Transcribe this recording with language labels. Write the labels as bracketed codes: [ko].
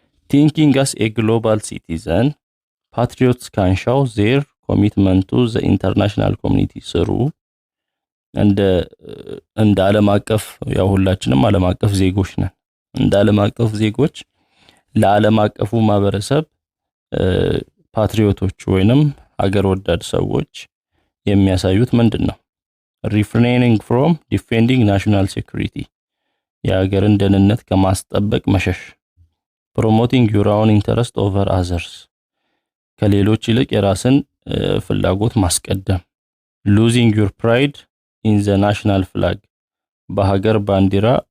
[en] Thinking as a global citizen, patriots can show their commitment to the international community through [am] እንደ ዓለም አቀፍ ያው ሁላችንም ዓለም አቀፍ ዜጎች ነን። እንደ ዓለም አቀፍ ዜጎች ለዓለም አቀፉ ማህበረሰብ ፓትሪዮቶች ወይንም ሀገር ወዳድ ሰዎች የሚያሳዩት ምንድነው? [en] Refraining from defending national security. [am] የሀገርን ደህንነት ከማስጠበቅ መሸሽ። [en] Promoting your own interest over others. [am] ከሌሎች ይልቅ የራስን ፍላጎት ማስቀደም። [en] Losing your pride in the national flag. [am] በሀገር ባንዲራ